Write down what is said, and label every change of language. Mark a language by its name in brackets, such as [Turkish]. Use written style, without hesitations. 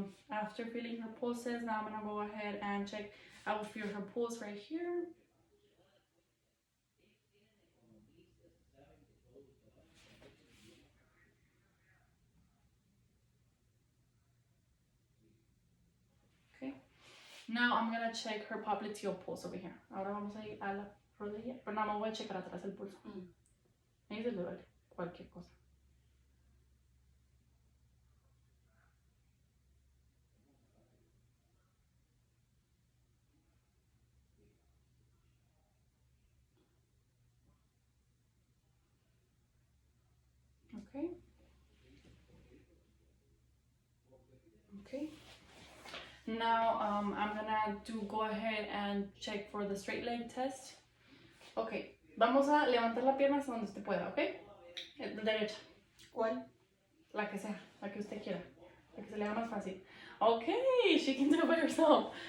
[English] After feeling her pulses, now I'm gonna go ahead and check. I will feel her pulse right here. Okay. Now I'm gonna check her popliteal pulse over here. [Spanish] Ahora vamos a ir a la rodilla, pero nada más voy a checar atrás el pulso. Me dice duele cualquier cosa. [English] Okay. Okay. Now I'm gonna go ahead and check for the straight leg test. Okay. [Spanish] Vamos a levantar la pierna hasta donde usted pueda, ¿ok? Derecha. ¿Cuál? La que sea, la que usted quiera. La que se le haga más fácil. [English] Okay, she can do it by herself.